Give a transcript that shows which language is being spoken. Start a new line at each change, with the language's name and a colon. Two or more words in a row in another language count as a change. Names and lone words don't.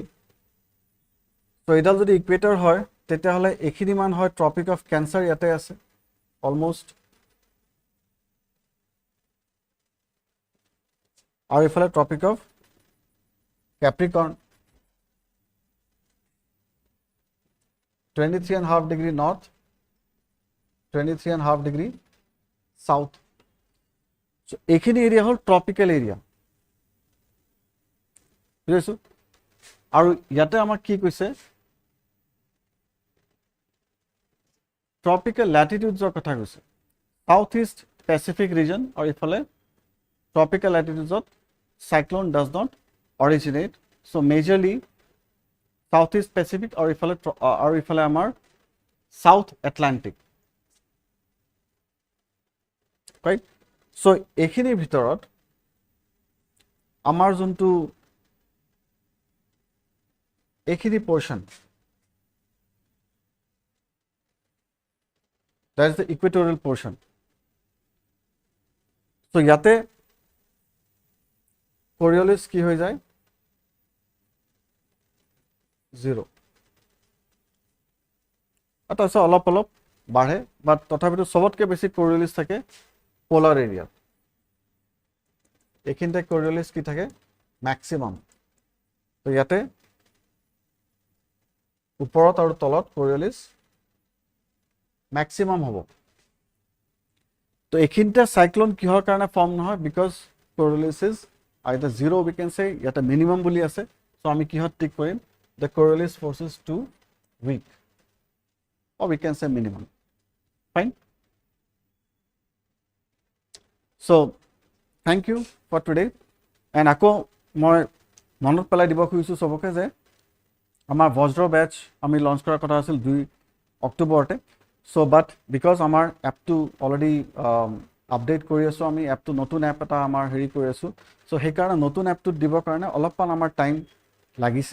Assamese: চ' এইডাল যদি ইকুৱেটাৰ হয় তেতিয়াহ'লে এইখিনি মান হয় ট্ৰপিক অফ কেঞ্চাৰ ইয়াতে আছে অলমষ্ট, আৰু এইফালে ট্ৰপিক অফ কেপ্ৰিকৰ্ণ।
English: 23.5 degree north, 23.5 degree south.
Assamese: So এইখিনি এৰিয়া হ'ল ট্ৰপিকেল এৰিয়া, বুজিছো। আৰু ইয়াতে আমাক কি কৈছে,
English: tropical latitudes
Assamese: কথা কৈছে।
English: South East Pacific region
Assamese: আৰু ইফালে
English: tropical latitudes cyclone does not originate.
Assamese: সো মেজৰলি সাউথ ইষ্ট পেচিফিক আৰু ইফালে আমাৰ সাউথ এটলান্টিক, ৰাইট। সো এইখিনিৰ ভিতৰত আমাৰ যোনটো এইখিনি পোৰ্শন,
English: that is the equatorial portion.
Assamese: So ইয়াতে Coriolis কি হৈ যায়, 0। তাৰপিছত অলপ অলপ বাঢ়ে, বাট তথাপিতো সবতকে বেছি Coriolis থাকে পোলাৰ এৰিয়াত। এইখিনিতে Coriolis কি থাকে, ম্যাক্সিমাম। তো ইয়াতে ওপৰত আৰু তলত Coriolis ম্যাক্সিমাম হ'ব। তো এইখিনিতে সাইক্লোন কিহৰ কাৰণে ফৰ্ম নহয়,
English: বিকজ Coriolis is either 0 we can say,
Assamese: ইয়াতে মিনিমাম বুলি আছে। সো আমি কিহত টিক কৰিম,
English: the Coriolis force is too weak, or we can say minimum, fine। So thank you for today, and
Assamese: আকৌ মই মনত পেলাই দিব খুজিছো সবকে যে আমাৰ বজ্ৰ বেচ আমি লঞ্চ কৰাৰ কথা আছিল 2 অক্টোবৰতে। সো বাট বিকজ আমাৰ এপটো অলৰেডি আপডেট কৰি আছো, আমি এপটো নতুন এপ এটা আমাৰ হেৰি কৰি আছো। সো সেইকাৰণে নতুন এপটোত দিবৰ কাৰণে অলপমান আমাৰ টাইম লাগিছে।